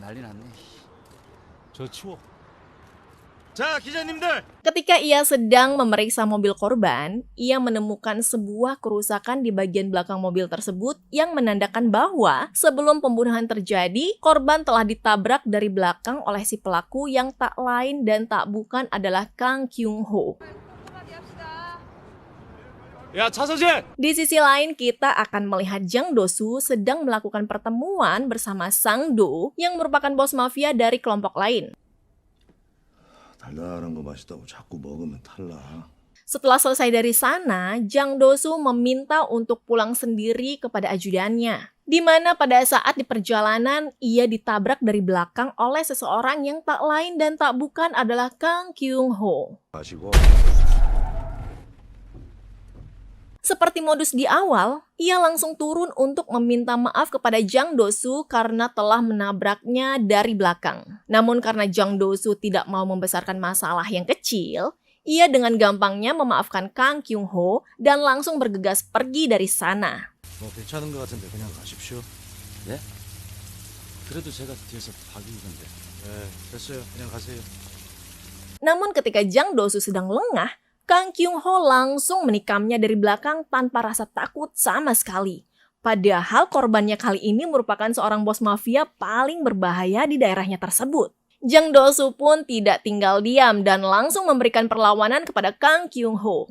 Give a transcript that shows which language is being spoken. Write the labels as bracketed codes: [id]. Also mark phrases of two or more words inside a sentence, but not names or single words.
[id] Ketika ia sedang memeriksa mobil korban, ia menemukan sebuah kerusakan di bagian belakang mobil tersebut yang menandakan bahwa sebelum pembunuhan terjadi, korban telah ditabrak dari belakang oleh si pelaku yang tak lain dan tak bukan adalah Kang Kyung-ho. Di sisi lain, kita akan melihat Jang Do-soo sedang melakukan pertemuan bersama Sang Do yang merupakan bos mafia dari kelompok lain. [ko] 달달한 거 맛있다고 자꾸 먹으면 탈라. [id] Setelah selesai dari sana, Jang Do-soo meminta untuk pulang sendiri kepada ajudannya. Di mana pada saat di perjalanan, ia ditabrak dari belakang oleh seseorang yang tak lain dan tak bukan adalah Kang Kyung-ho. Seperti modus di awal, ia langsung turun untuk meminta maaf kepada Jang Do-soo karena telah menabraknya dari belakang. Namun karena Jang Do-soo tidak mau membesarkan masalah yang kecil, Ia dengan gampangnya memaafkan Kang Kyung-ho dan langsung bergegas pergi dari sana. [ko] 뭐 괜찮은 것 같은데 그냥 가십시오. 네? 그래도 제가 뒤에서 봐주는데. 네, 됐어요. 그냥 가세요. [id] Namun ketika Jang Do-soo sedang lengah, Kang Kyung-ho langsung menikamnya dari belakang tanpa rasa takut sama sekali. Padahal korbannya kali ini merupakan seorang bos mafia paling berbahaya di daerahnya tersebut. Jang Do-soo pun tidak tinggal diam dan langsung memberikan perlawanan kepada Kang Kyung-ho.